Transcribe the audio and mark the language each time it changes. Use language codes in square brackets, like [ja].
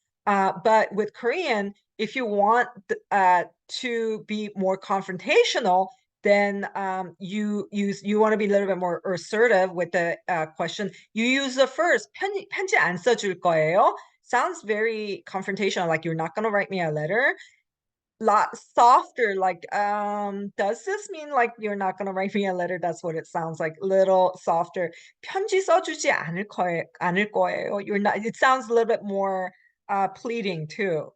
[en] But with Korean, if you want to be more confrontational, then you want to be a little bit more assertive with the question. You use the first [ko] 편지 안 써줄 거예요. [en] Sounds very confrontational, like you're not gonna write me a letter. Lot softer, like does this mean like you're not gonna write me a letter? That's what it sounds like. Little softer. [ko] 편지 써주지 않을 거예요. [en] You're not. It sounds a little bit more pleading too.